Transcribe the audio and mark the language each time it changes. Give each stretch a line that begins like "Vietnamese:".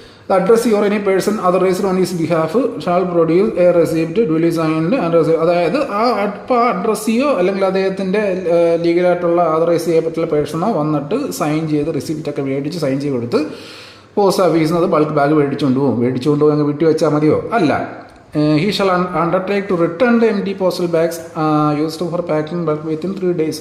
English: The address or any person authorized on his behalf shall produce a receipt duly signed and received.
Malayalam: അതായത് ആ അഡ്രസ്സിയോ അല്ലെങ്കിൽ അദ്ദേഹത്തിൻ്റെ ലീഗലായിട്ടുള്ള authorise ചെയ്യപ്പെട്ടുള്ള പേഴ്സണോ വന്നിട്ട് sign ചെയ്ത് റിസിപ്റ്റൊക്കെ മേടിച്ച് സൈൻ ചെയ്ത് കൊടുത്ത് പോസ്റ്റ് ഓഫീസിൽ നിന്ന് അത് ബൾക്ക് ബാഗ് മേടിച്ചുകൊണ്ട് പോകും. അങ്ങ് വിട്ടു വെച്ചാൽ മതിയോ? അല്ല.
English: He shall undertake to return the empty postal bags used for packing bulk within 3 days.